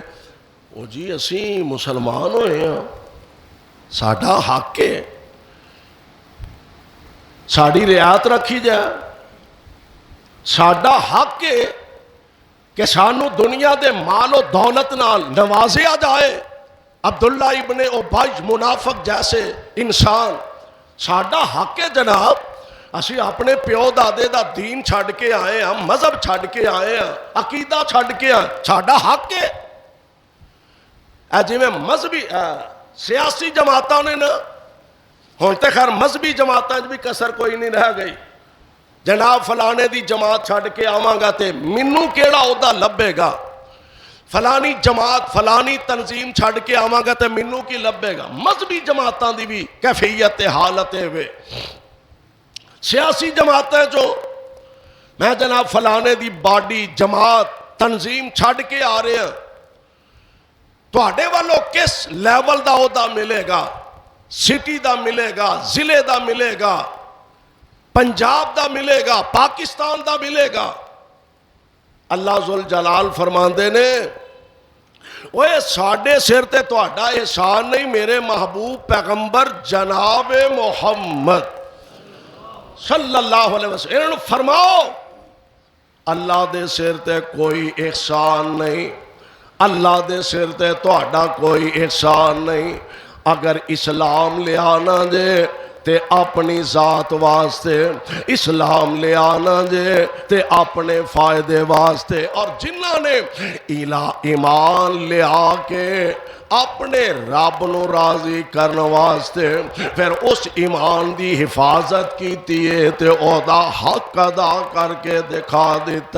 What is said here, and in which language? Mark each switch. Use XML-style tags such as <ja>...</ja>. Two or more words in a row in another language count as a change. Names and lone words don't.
<pa>او جی اسی مسلمان ہوئے ہیں, ساڈا حق ہے, ساڑی رعایت رکھی جائے, ساڈا حق ہے کہ سانو دنیا دے مال و دولت نال نوازیا جائے. عبداللہ ابن ابی منافق جیسے انسان, ساڈا حق ہے جناب. اسی اپنے پیو دادے دا دین چھڑ کے آئے ہیں, مذہب چھڑ کے آئے ہیں, عقیدہ چھڑ کے آئے, ساڈا حق ہے. جی میں مذہبی سیاسی جماعتاں نے نا, ہوں تے خیر مذہبی جماعتاں بھی کسر کوئی نہیں رہ گئی. جناب فلانے دی جماعت چھڑ کے آواں گا تے منوں کیڑا عہدہ لبے گا, فلانی جماعت فلانی تنظیم چھڑ کے آواں گا تے منوں کی لبے گا. مذہبی جماعتاں دی بھی کیفیت حالت ہے. سیاسی جماعتیں جو میں جناب فلانے دی باڈی جماعت تنظیم چھڑ کے آ رہے ہیں, تواڈے والوں کس لیول دا عہدہ ملے گا؟ سٹی دا ملے گا, ضلع دا ملے گا, پنجاب دا ملے گا, پاکستان دا ملے گا. اللہ ذوالجلال فرماندے نے اوے ساڈے سر تے تواڈا احسان نہیں, میرے محبوب پیغمبر جناب محمد صلی اللہ علیہ وسلم انہوں نے فرماؤ اللہ دے سر تے کوئی احسان نہیں, اللہ دے سر تے تواڈا کوئی احسان نہیں. اگر اسلام لے آنا جے تے اپنی ذات واسطے, اسلام لے آنا جے تے اپنے فائدے واسطے, اور جنہاں نے ایمان لے آ کے اپنے رب نو راضی کرنے واسطے پھر اس ایمان دی حفاظت کیتی ہے تے اودا حق ادا کر کے دکھا دیتا.</pa>